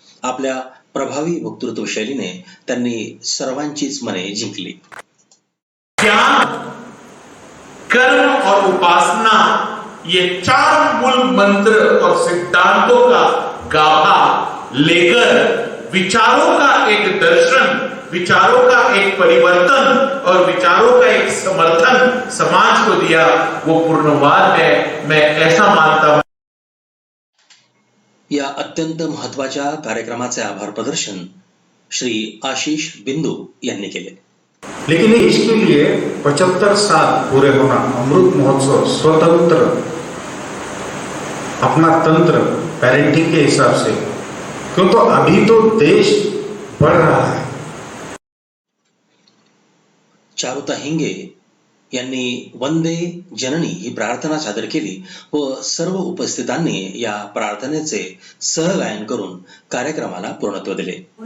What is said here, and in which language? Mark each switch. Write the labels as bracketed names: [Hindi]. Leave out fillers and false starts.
[Marathi] आपल्या प्रभावी वक्तृत्व शैलीने त्यांनी सर्वांचीच मने जिंकली. [Hindi] ज्ञान, कर्म और उपासना, ये चार मूल मंत्र और सिद्धांतों का गाभा लेकर विचारों का एक दर्शन, विचारों का एक परिवर्तन और विचारों का एक समर्थन समाज को दिया, वो पूर्णवाद है. मैं ऐसा मानता हूं. [Marathi] या अत्यंत महत्वाच्या कार्यक्रमाचे आभार प्रदर्शन श्री आशीष बिंदू यांनी केले. [Hindi] लेकिन इसके लिए 75 साल पूरे होना, अमृत महोत्सव, स्वतंत्र अपना तंत्र पेरेंटिंग के हिसाब से, क्यों तो अभी तो देश बढ़ रहा है. [Marathi] चारुता हिंगे यांनी वंदे जननी ही प्रार्थना सादर केली व सर्व उपस्थितांनी या प्रार्थनेचे सहगायन करून कार्यक्रमाला पूर्णत्व दिले.